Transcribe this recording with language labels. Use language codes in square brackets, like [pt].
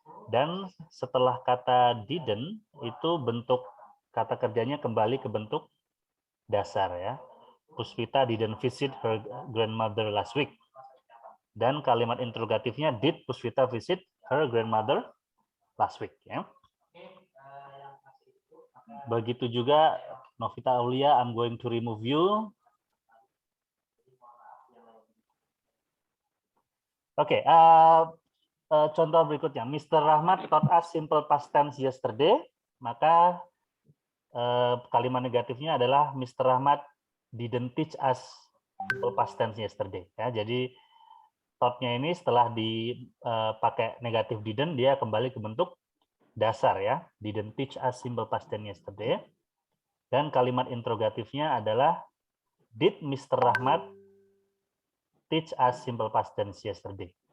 [id] Dan setelah kata didn't itu bentuk kata kerjanya kembali ke bentuk dasar ya. [en] Puspita didn't visit her grandmother last week. [id] Dan kalimat interrogatifnya [en] did Puspita visit her grandmother last week ya. [id] Begitu juga [en] Novita Aulia, I'm going to remove you. [id] Oke, contoh berikutnya, [en] Mr. Rahmat taught us simple past tense yesterday. [id] Maka kalimat negatifnya adalah Mr. [en] Rahmat didn't teach us simple past tense yesterday. [id] Ya, jadi taught-nya ini setelah dipakai negatif didn't, dia kembali ke bentuk dasar ya. [en] Didn't teach us simple past tense yesterday. [id] Dan kalimat interrogatifnya adalah [en] did Mr. Rahmat teach us simple past tense yesterday?